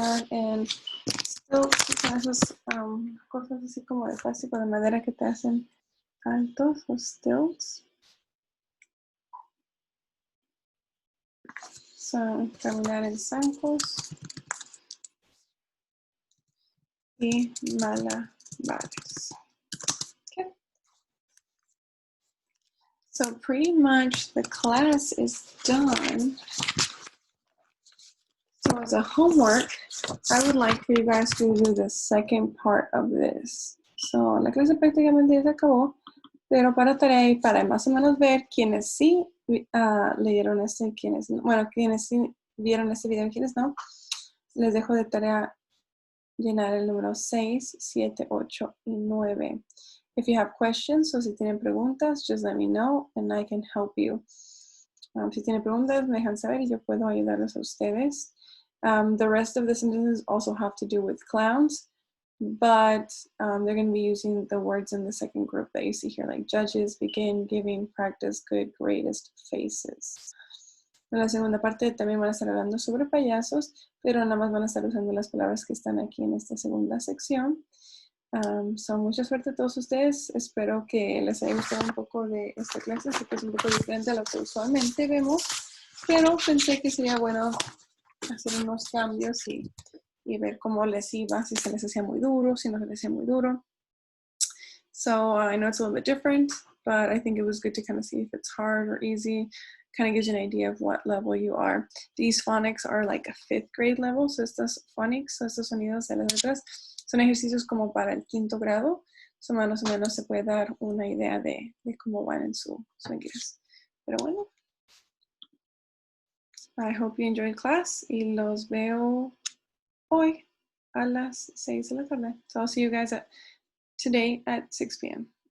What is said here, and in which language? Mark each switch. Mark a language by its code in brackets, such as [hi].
[es] en stilts, esas cosas así como de plástico de madera que te hacen altos, los stilts. Son caminar en zancos y malabares. [en] Okay. So pretty much the class is done. So as a homework, I would like for you guys to do the second part of this. [es] So la clase prácticamente ya se acabó, pero para tarea y para más o menos ver quiénes sí leyeron este, quiénes no, bueno, quiénes sí vieron este video y quiénes no, les dejo de tarea llenar el número 6, 7, 8 y 9. [en] If you have questions, [es] o si tienen preguntas, [en] just let me know and I can help you. [es] Si tienen preguntas, me dejan saber y yo puedo ayudarles a ustedes. [en] The rest of the sentences also have to do with clowns, but they're going to be using the words in the second group that you see here, like judges, begin, giving, practice, good, greatest, faces. [es] En la segunda parte también van a estar hablando sobre payasos, pero nada más van a estar usando las palabras que están aquí en esta segunda sección. Mucha suerte a todos ustedes. Espero que les haya gustado un poco de esta clase, así que es un poco diferente a lo que usualmente vemos, pero pensé que sería bueno hacer unos cambios y y ver cómo les iba, si se les hacía muy duro, si no se les hacía muy duro. [en] So I know it's a little bit different, but I think it was good to kind of see if it's hard or easy. Kind of gives you an idea of what level you are. These phonics are like a 5th grade level, [es] so estos phonics, so estos sonidos de las letras, son ejercicios como para el 5º grado, so más o menos se puede dar una idea de cómo van en su inglés. Pero bueno, [en] I hope you enjoyed class [es] y los veo hoy a las 6 de la tarde. [en] So I'll see you guys today at 6 p.m.